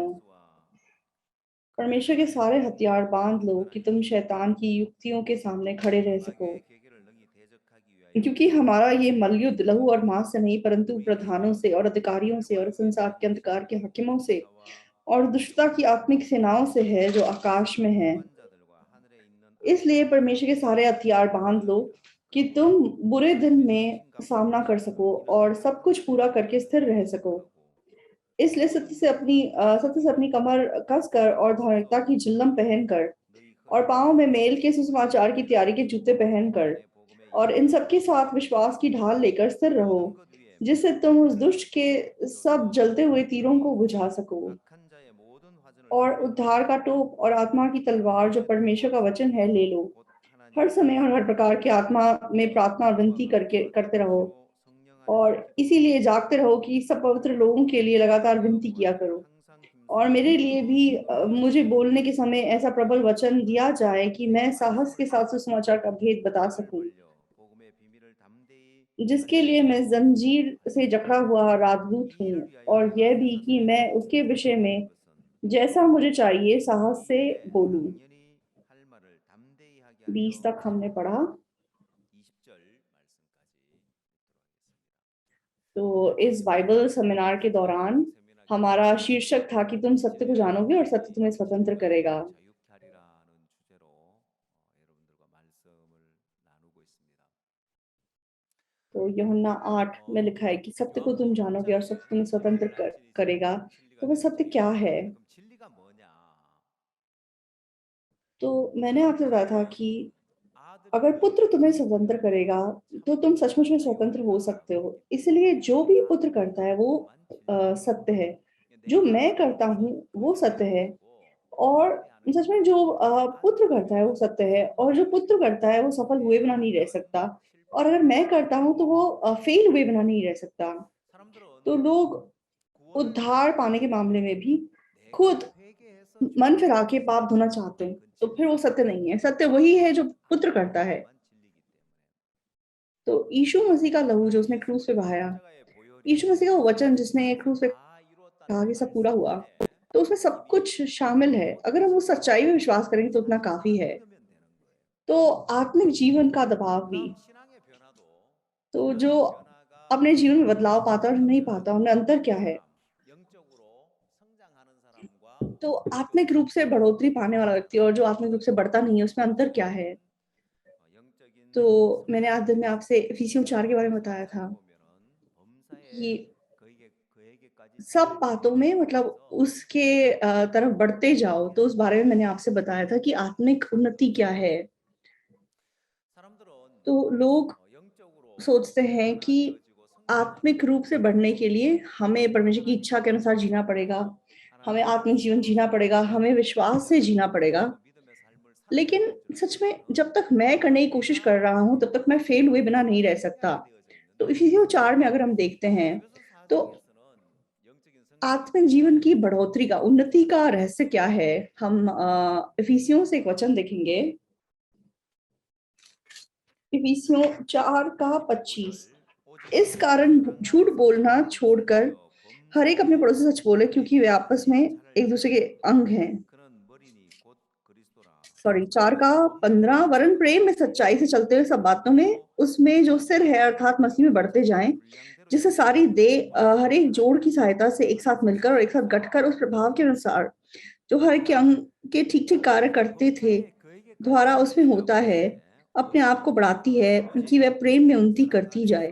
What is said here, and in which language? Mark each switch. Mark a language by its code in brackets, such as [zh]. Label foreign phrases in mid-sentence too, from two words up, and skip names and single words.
[hi] परमेश्वर के सारे हथियार बांध लो कि तुम शैतान की युक्तियों के सामने खड़े रह सको, [ko] 마귀의 계계를 능히 대적하기 위하여 [hi] क्योंकि हमारा ये मलयुद्ध लहू और मांस से नहीं परंतु प्रधानों से और अधिकारियों से और संसार के अंधकार के हाकिमों से और दुष्टता की आत्मिक सेनाओं से है जो आकाश में है। [ko] 권자들과 하늘에 있는 [hi] इसलिए परमेश्वर के सारे हथियार बांध लो कि तुम बुरे दिन में सामना कर सको और सब कुछ पूरा करके स्थिर रह सको। इसलिए सत्य से अपनी कमर कसकर और धार्मिकता की जिल्लम पहनकर और पाँव में मेल के सुसमाचार की तैयारी के जूते पहनकर और इन सबके साथ विश्वास की ढाल लेकर स्थिर रहो, जिससे तुम उस दुष्ट के सब जलते हुए तीरों को बुझा सको। [ko] 악한 자의 모든 화전을 [hi] और [ko] 준비하고 [hi] उद्धार का टोप और आत्मा की तलवार जो परमेश्वर का वचन है ले लो। [ko] 곧 [hi] हर [ko] 하나님의 [hi] समय और हर प्रकार की आत्मा में प्रार्थना और विनती करते रहो [ko] 성령 안에서 [hi] और [ko] 기도하고 [hi] इसीलिए जागते रहो कि सब पवित्र लोगों के लिए लगातार विनती किया करो। [ko] 항상 [hi] और [ko] 힘쓰고 [hi] मेरे लिए भी मुझे बोलने के समय ऐसा प्रबल वचन दिया जाए कि मैं साहस के साथ सुसमाचार का भेद बता सकूं, [ko] 벌려 복음의 비밀을 담대히 [hi] जिसके लिए मैं जंजीर से जकड़ा हुआ राजदूत [ko] 이 [hi] हूँ, [ko] 일을 위하여 [hi] और यह भी [ko] 항상 [hi] कि मैं [ko] 내게 [hi] उसके विषय [ko] 요구하는 [hi] में [ko] 것은 [hi] जैसा मुझे चाहिए साहस से [ko] 이에 [hi] बोलूं। [ko] 당연히 할 말을 담대히 하게 하려 [hi] 20 तक हमने पढ़ा। [ko] 20절 말씀까지 읽도록 하겠습니다. [hi] तो इस [en] Bible seminar [hi] के दौरान [ko] 세미나 [hi] हमारा शीर्षक था कि तुम सत्य को जानोगे और सत्य तुम्हें स्वतंत्र करेगा। [ko] 자유케 하리라는 주제로 여러분들과 말씀을 나누고 있습니다. [hi] तो यूहन्ना 8 में लिखा है कि सत्य को तुम जानोगे और सत्य तुम्हें स्वतंत्र करेगा। तो वह सत्य क्या है? [ko] 그럼 진리가 뭐냐? [hi] तो मैंने आपसे बताया था कि [ko] 아들이 [hi] अगर पुत्र तुम्हें [ko] 너희를 [hi] स्वतंत्र करेगा तो तुम सचमुच में स्वतंत्र हो सकते हो। [ko] 하리라. [hi] इसलिए जो भी पुत्र करता है वो सत्य है, जो [ko] 내가 [hi] मैं [ko] 하는 [hi] करता हूँ [ko] 것은 [hi] वो [ko] 그리스도의 [hi] सत्य है, [ko] 일이고 [hi] और [ko] 아들이 하는 [hi] सच में [ko] 것은 [hi] जो पुत्र [ko] 아들의 [hi] करता है वो [ko] 일이라. [hi] सत्य है, और जो पुत्र करता है वो सफल हुए बिना नहीं रह सकता, और अगर मैं करता हूँ तो वो फेल हुए बिना नहीं रह सकता। [ko] 사람들은 [hi] तो लोग [ko] 구원을 [hi] उद्धार पाने के मामले में भी [ko] 내가 [hi] खुद [ko] 회개해서 [hi] मन [ko] 죄를 [hi] फिरा के [ko] 지어서 [hi] पाप धोना [ko] 하는 [hi] चाहते हैं, [ko] 그건 [hi] तो फिर वो [ko] 진리가 [hi] सत्य [ko] 아니라 [hi] नहीं है। सत्य वही है जो पुत्र [ko] 아들의 [hi] करता है। [ko] 보혈만 진리이기 때문에 [hi] तो यीशु मसीह का लहू जो उसने क्रूस पे बहाया, [ko] 십자가의 보혈이 [hi] यीशु मसीह का वो वचन जिसने क्रूस पे [ko] 다 [hi] कहा [ko] 이루었다는 [hi] कि सब पूरा हुआ, [ko] 말씀에 [hi] तो उसमें सब [ko] 이미 [hi] कुछ शामिल है। अगर हम उस सच्चाई में विश्वास करेंगे तो उतना काफी है। [ko] 믿으면 되는 거예요. [hi] तो आत्मिक जीवन का दबाव भी, [ko] 그다음 신앙의 변화도 [hi] तो जो [ko] 신앙의 변화가 [hi] अपने जीवन में बदलाव पाता है और नहीं पाता, उनमें अंतर क्या है? [ko] 영적으로 성장하는 사람과 [hi] तो [ko] 영적으로 [hi] आत्मिक रूप से [ko] 쇠퇴하는 [hi] बढ़ोतरी [ko] 사람, [hi] पाने वाला व्यक्ति और जो आत्मिक रूप से बढ़ता नहीं है, उसमें अंतर क्या है? [ko] 영적인 [hi] तो मैंने आज दिन में [ko] 성장을 [hi] आपसे इफिसियों 4 के बारे में बताया [ko] 하다 [hi] था [ko] 보면은 [hi] कि [ko] 범사에 그에게까지 [hi] सब [ko] 선을 [hi] बातों में [ko] 베풀기 [hi] मतलब [ko] 위해서 [hi] उसके तरफ बढ़ते जाओ। तो उस बारे में मैंने आपसे बताया था कि आत्मिक उन्नति क्या है। [ko] 사람들은 [hi] तो लोग [ko] 영적으로 [hi] सोचते हैं कि [ko] 변화되어지고 [hi] आत्मिक [ko] 성장하려면 [hi] रूप से बढ़ने के लिए हमें परमेश्वर की इच्छा के अनुसार जीना पड़ेगा, हमें आत्मिक [ko] 하나님의 [hi] जीवन जीना पड़ेगा, हमें विश्वास से जीना पड़ेगा। [ko] 그 믿음의 삶을 [hi] लेकिन [ko] 살아내려는 줄 [hi] सच में [ko] 알지만은 [hi] जब तक मैं करने की कोशिश कर रहा हूँ तब तक मैं फेल हुए बिना नहीं रह सकता। [ko] 분명하게 되어져 [hi] तो [ko] 있는데 [hi] इफिसियों 4 में अगर हम देखते हैं [ko] 에베소 [hi] तो [ko] 4장에서는 영적인 성장의 [hi] आत्मिक जीवन की [ko] 비밀을 [hi] बढ़ोतरी का, उन्नति का रहस्य क्या है? हम इफिसियों से एक वचन देखेंगे, इफिसियों 4 का 25। [ko] 5절 [hi] इस कारण झूठ [ko] 사랑하는 [hi] बोलना [ko] 사람을 [hi] छोड़कर [ko] 위하여 [hi] हर एक अपने [ko] 범사에 [hi] पड़ोसी से सच बोले, क्योंकि वे आपस में [ko] 너희 잘 [hi] एक दूसरे के [ko] 되게 [hi] अंग हैं। [ko] 그는 머리니 곧 그리스도라. [hi] सॉरी, 4 का [ko] 너희도 [hi] 15, [ko] 범사에 [hi] वरन प्रेम में सच्चाई से चलते हुए सब बातों में उसमें जो सिर है अर्थात मसीह में बढ़ते जाएं, [ko] 분량대로 [hi] जिससे [ko] 이루어져 [hi] सारी दे हर एक जोड़ की [ko] 하나님의 [hi] सहायता से एक साथ मिलकर और एक साथ गठकर उस प्रभाव के अनुसार जो हर एक के अंग के ठीक-ठीक कार्य करते थे, द्वारा उसमें होता है, अपने आप को बढ़ाती है कि वह प्रेम में उन्नति करती जाए।